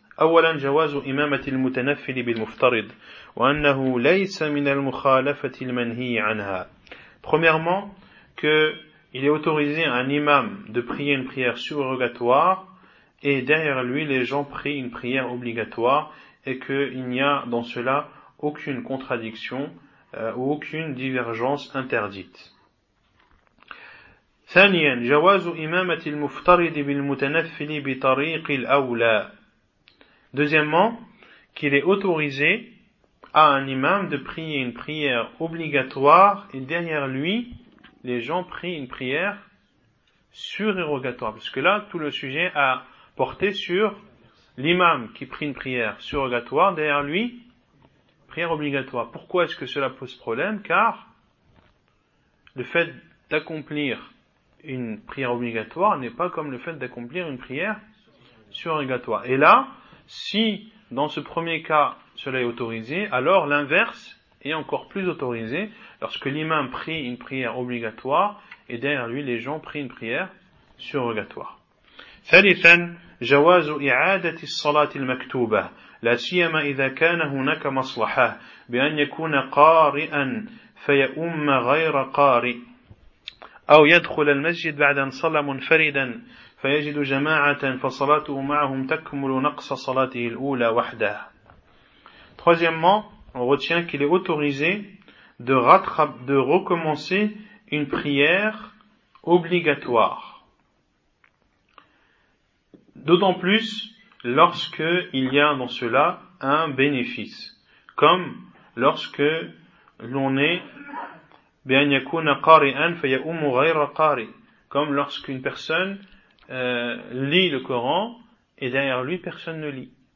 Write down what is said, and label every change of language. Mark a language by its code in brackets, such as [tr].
[ar] أولا جواز إمامة المتنفل بالمفترض وأنه ليس من المخالفة المنهي عنها. [fr] Premièrement, qu'il est autorisé à un imam de prier une prière surrogatoire et derrière lui les gens prient une prière obligatoire et qu'il n'y a dans cela aucune contradiction ou aucune divergence interdite. [ar] ثانيا جواز إمامة المفترض بالمتنفل بطريق الأولى. [fr] Deuxièmement, qu'il est autorisé à un imam de prier une prière obligatoire et derrière lui, les gens prient une prière surérogatoire. Parce que là, tout le sujet a porté sur l'imam qui prie une prière surérogatoire, derrière lui, prière obligatoire. Pourquoi est-ce que cela pose problème? Car le fait d'accomplir une prière obligatoire n'est pas comme le fait d'accomplir une prière surérogatoire. Et là, si dans ce premier cas cela est autorisé, alors l'inverse est encore plus autorisé lorsque l'imam prie une prière obligatoire et derrière lui les gens prient une prière surrogatoire. [ar] ثالثا جواز إعادة الصلاة المكتوبة لا سيما إذا كان هناك مصلحة بأن يكون قارئا فيؤم غير قارئ أو يدخل المسجد بعد أن صلى منفردا فيجد جماعة فصلاته معهم تكمل نقص صلاته الأولى وحده. [fr] Troisièmement, on retient qu'il est autorisé de recommencer une prière obligatoire. D'autant plus lorsque il y a dans cela un bénéfice, comme lorsque l'on est [ar] بأن يكون قارئا فيؤم غير قارئ, [fr] comme lorsqu'une personne lit le Coran et derrière lui personne ne lit,